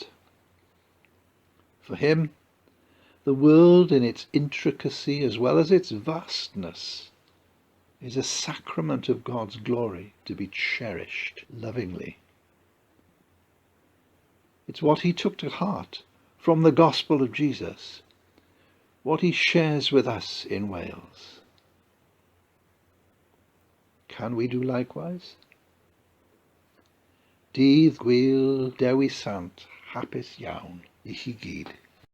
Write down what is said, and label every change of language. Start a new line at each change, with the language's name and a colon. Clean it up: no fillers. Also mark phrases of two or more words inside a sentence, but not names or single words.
English: For him, the world in its intricacy as well as its vastness is a sacrament of God's glory to be cherished lovingly. It's what he took to heart from the gospel of Jesus, what he shares with us in Wales. Can we do likewise?
Welsh: Dydd Gwyl Dewi Sant, hapus iawn i chi gyd.